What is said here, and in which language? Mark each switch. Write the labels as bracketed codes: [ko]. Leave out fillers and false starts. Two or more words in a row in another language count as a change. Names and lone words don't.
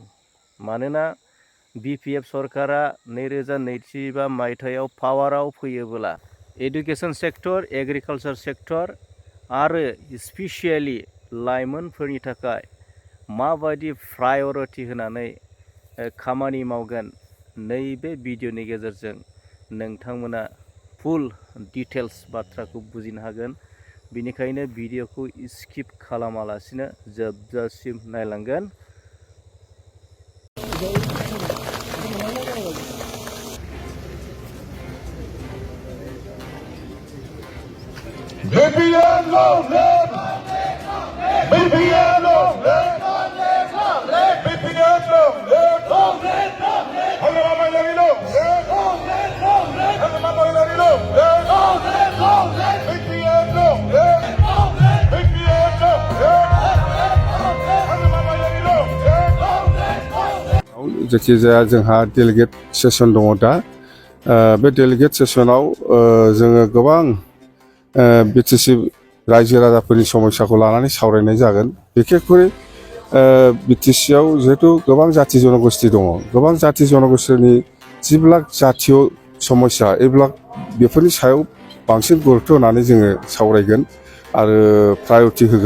[brx] मानोना बिपिएफ सरकारा 2025 मायथाइयाव पावाराव फैयोब्ला [en] education sector, agriculture sector [brx] आरो स्पेसियेलि लाइमोनफोरनि थाखाय माबायदि प्रायरिटि होनानै खामानि मावगोन, नैबे भिडिअनि गेजेरजों नोंथांमोना [en] full details [brx] बाथ्राखौ बुजिनो हागोन। बेनिखायनो भिडिअखौ स्किप खालामालासिनो जोबजासिम नायलांगोन। [en] BPN long live! BPN long live! BPN long live! Hagrama mahilary long live! Hagrama mahilary long live! BPN long live! BPN long live! Hagrama mahilary long live! [brx] जायखिजाया जोंहा [en] delegate session [brx] दङ दा। बे डेलिगेट सेसनाव जोङो गोबां बिटिसि रायजो राजाफोरनि समस्याखौ लानानै सावरायनाय जागोन। बिखेखयै बिटिसिआव जिहेतु गोबां जाति जनगोष्ठी दङ, गोबां जाति जनगोष्ठीनि जिब्लाक जातीय समस्या एब्लाक बेफोरनि सायाव बांसिन गुरुत्व होनानै जोङो सावरायगोन आरो प्रायरिटि होगोन।